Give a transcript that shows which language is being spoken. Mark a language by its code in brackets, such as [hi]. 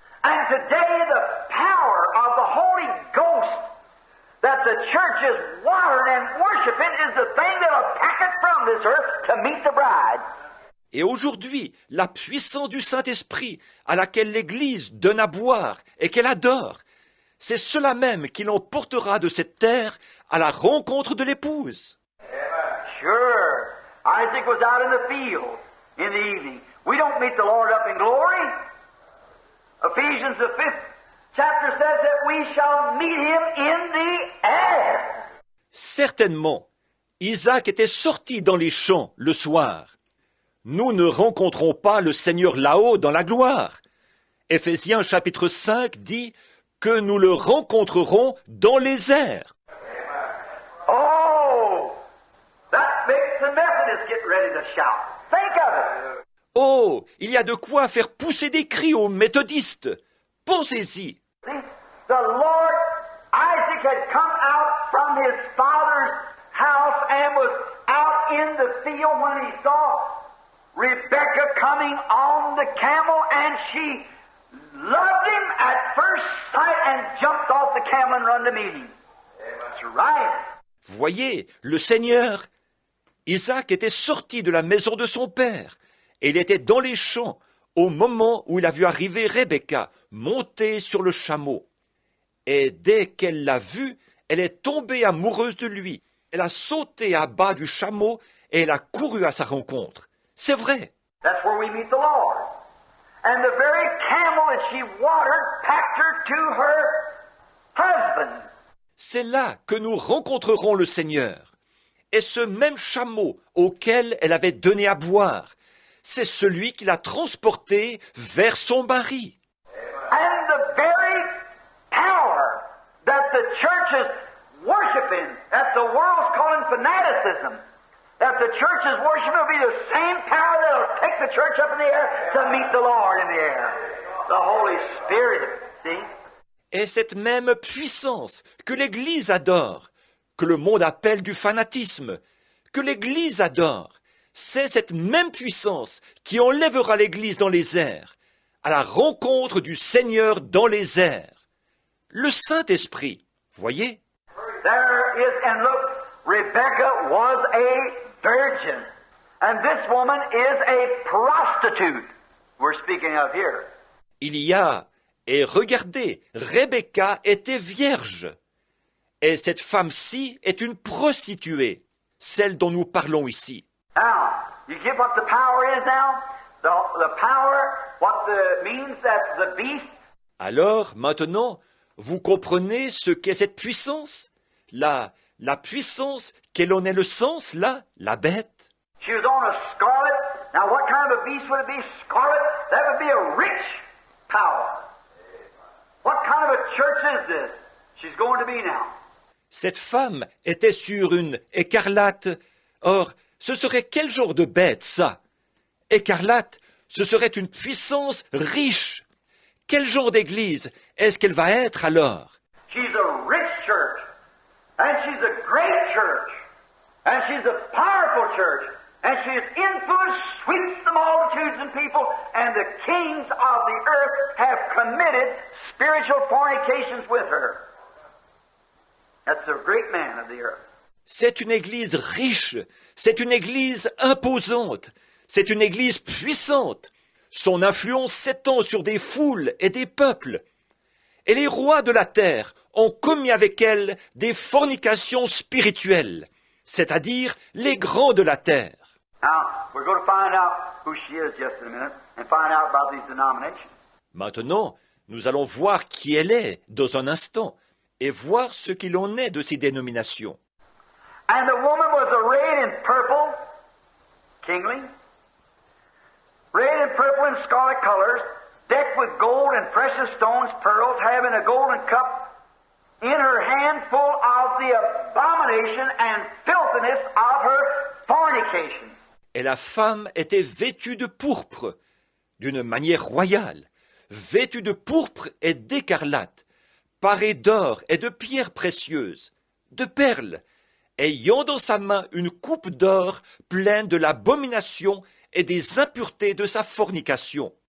[en] And today the power of the Holy Ghost that the church is watering and worshiping is the thing that'll pack it from this earth to meet the bride. [fr] Et aujourd'hui, la puissance du Saint-Esprit à laquelle l'Église donne à boire et qu'elle adore, c'est cela même qui l'emportera de cette terre à la rencontre de l'épouse. [en] Sure, Isaac was out in the field in the evening. We don't meet the Lord up in glory. Ephesians, the 5th chapter, says that we shall meet him in the air. [fr] Certainement, Isaac était sorti dans les champs le soir. Nous ne rencontrons pas le Seigneur là-haut dans la gloire. Éphésiens chapitre 5 dit que nous le rencontrerons dans les airs. [en] Oh, that makes the Methodists get ready to shout. Think of it. [fr] Oh, il y a de quoi faire pousser des cris aux méthodistes. Pensez-y. [en] See, the Lord, Isaac had come out from his father's house and was out in the field when he saw Rebekah coming on the camel, and she loved him at first sight and jumped off the camel and run to meet him. That's right. [fr] Voyez, le Seigneur, Isaac était sorti de la maison de son père, et il était dans les champs au moment où il a vu arriver Rebecca montée sur le chameau. Et dès qu'elle l'a vu, elle est tombée amoureuse de lui. Elle a sauté à bas du chameau et elle a couru à sa rencontre. C'est vrai. [en] That's where we meet the Lord. And the very camel that she watered packed her to her husband. [fr] C'est là que nous rencontrerons le Seigneur. Et ce même chameau auquel elle avait donné à boire, c'est celui qui l'a transporté vers son mari. [en] And the very power that the church is worshiping, that the world's calling fanaticism, that the church is worshiping will be the same power that will take the church up in the air to meet the Lord in the air. The Holy Spirit, see? [fr] Et cette même puissance que l'Église adore, que le monde appelle du fanatisme, que l'Église adore, c'est cette même puissance qui enlèvera l'Église dans les airs, à la rencontre du Seigneur dans les airs. Le Saint-Esprit, voyez? [en] There is, and look, Rebecca was a virgin, and this woman is a prostitute we're speaking of here. [fr] Il y a, et regardez, Rebecca était vierge, et cette femme-ci est une prostituée, celle dont nous parlons ici. [en] Now, you get what the power is now? The power, what the means that the beast. [fr] Alors, maintenant, vous comprenez ce qu'est cette puissance? La puissance, quel en est le sens, là, la bête? [en] She was on a scarlet. Now, what kind of a beast would it be? Scarlet? That would be a rich power. What kind of a church is this? She's going to be now. [fr] Cette femme était sur une écarlate. Or, ce serait quel genre de bête, ça? Écarlate, ce serait une puissance riche. Quel genre d'église est-ce qu'elle va être alors? [en] She's a rich church, and she's a great church, and she's a powerful church, and she's influence sweeps the multitudes and people, and the kings of the earth have committed spiritual fornications with her. That's the great man of the earth. [fr] C'est une église riche, c'est une église imposante, c'est une église puissante. Son influence s'étend sur des foules et des peuples. Et les rois de la terre ont commis avec elle des fornications spirituelles, c'est-à-dire les grands de la terre. [en] Now, we're going to find out who she is just in a minute and find out about these denominations. [fr] Maintenant, nous allons voir qui elle est dans un instant et voir ce qu'il en est de ces dénominations. [en] And the woman was arrayed in purple, kingly, arrayed in purple and scarlet colors, decked with gold and precious stones, pearls, having a golden cup in her hand full of the abomination and filthiness of her fornication. [fr] Et la femme était vêtue de pourpre, d'une manière royale, vêtue de pourpre et d'écarlate, parée d'or et de pierres précieuses, de perles, ayant dans sa main une coupe d'or pleine de l'abomination et des impuretés de sa fornication.